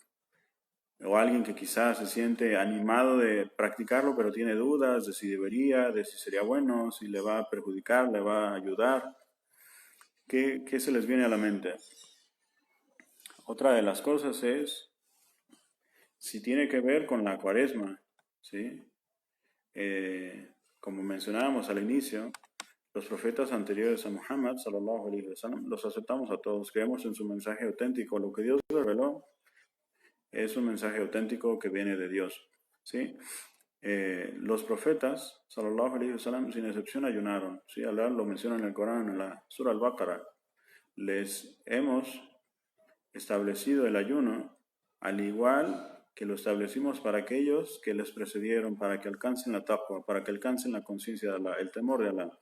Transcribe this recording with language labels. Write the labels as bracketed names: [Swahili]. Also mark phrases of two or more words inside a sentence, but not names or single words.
[Spanish] O alguien que quizás se siente animado de practicarlo, pero tiene dudas de si debería, de si sería bueno, si le va a perjudicar, le va a ayudar. ¿Qué se les viene a la mente? Otra de las cosas es si tiene que ver con la cuaresma, ¿sí? Como mencionábamos al inicio, los profetas anteriores a Muhammad, [Arabic] صلى الله عليه وسلم, [Spanish] los aceptamos a todos, creemos en su mensaje auténtico, lo que Dios reveló es un mensaje auténtico que viene de Dios, ¿sí? Los profetas, [Arabic] صلى الله عليه وسلم, [Spanish] sin excepción ayunaron, ¿sí? Allah lo menciona en el Corán, en la Surah Al-Baqarah. Les hemos establecido el ayuno al igual que lo establecimos para aquellos que les precedieron, para que alcancen la taqwa, para que alcancen la conciencia de Allah, el temor de Allah.